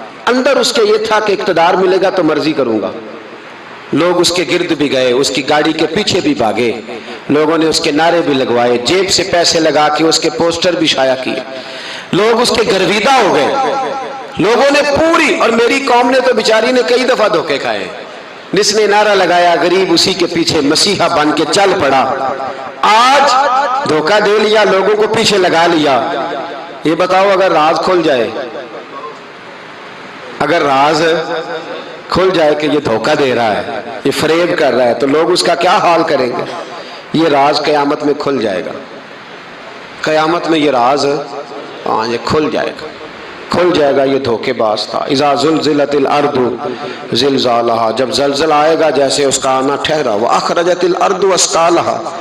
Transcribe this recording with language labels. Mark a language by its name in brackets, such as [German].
[Urdu] اندر اس کے یہ تھا کہ اقتدار ملے گا تو مرضی کروں گا. لوگ اس کے گرد بھی گئے, اس کی گاڑی کے پیچھے بھی بھاگے, لوگوں نے اس کے نعرے بھی لگوائے, جیب سے پیسے لگا کے اس کے پوسٹر بھی شائع کیے. لوگ اس کے گرویدہ ہو گئے, لوگوں نے پوری, اور میری قوم نے تو بیچاری نے کئی دفعہ دھوکے کھائے. جس نے نعرہ لگایا غریب اسی کے پیچھے مسیحا بن کے چل پڑا. آج دھوکہ دے لیا, لوگوں کو پیچھے لگا لیا. یہ بتاؤ اگر راز کھل جائے, اگر راز کھل جائے کہ یہ دھوکہ دے رہا ہے، یہ فریب کر رہا ہے، تو لوگ اس کا کیا حال کریں گے؟ یہ راز قیامت میں کھل جائے گا، قیامت میں یہ راز یہ کھل جائے گا، کھل جائے گا یہ دھوکے باز تھا۔ [Arabic] اذا زلزلت الارض زلزالہا، [Urdu] جب زلزلہ آئے گا جیسے اس کا آنا ٹھہرا، [Arabic] واخرجت الارض اثقالہا،